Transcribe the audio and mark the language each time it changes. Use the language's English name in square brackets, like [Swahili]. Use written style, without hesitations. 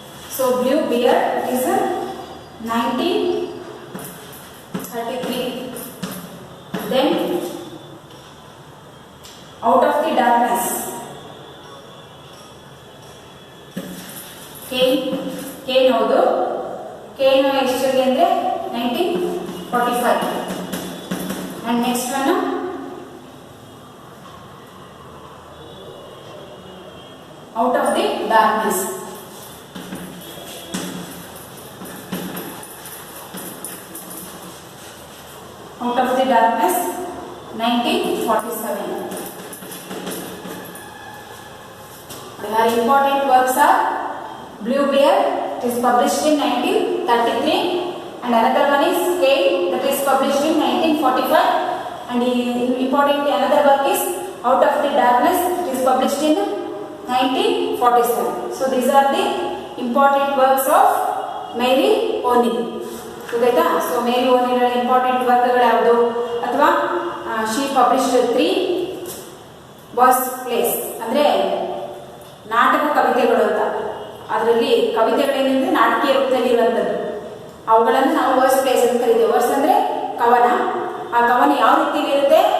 [English] So Blue Beard is 1933. Then Out of the Darkness, Cain [Kannada] ಹೌದು. Cain ಎಷ್ಟರಲ್ಲಿ ಅಂದರೆ 1945. [English] and next one Out of the Darkness. Out of the Darkness 1947. Her important works are Blue Beard, it is published in 1933, and another one is Cain, that is published in 1945, and important another work is Out of the Darkness, it is published in 1947. So these are the important works of Mary O'Neill. [Kannada] ಗೊತ್ತಾಯ್ತಾ? So ಮೇರಿ ಓನಿಲ್ important ವರ್ಕ್ಗಳು ಯಾವುದು? ಅಥವಾ [English] she published 3 verse plays, [Kannada] ಅಂದರೆ ನಾಟಕ ಕವಿತೆಗಳು ಅಂತ. ಅದರಲ್ಲಿ ಕವಿತೆಗಳೇನೆಂದರೆ ನಾಟಕೀಯ ರೂಪದಲ್ಲಿ ಇರುವಂಥದ್ದು. ಅವುಗಳನ್ನು ನಾವು ವರ್ಸ್ ಪ್ಲೇಸ್ ಅಂತ ಕರಿತೀವಿ. ವರ್ಸ್ ಅಂದರೆ ಕವನ. ಆ ಕವನ ಯಾವ ರೀತಿಯಲ್ಲಿ ಇರುತ್ತೆ?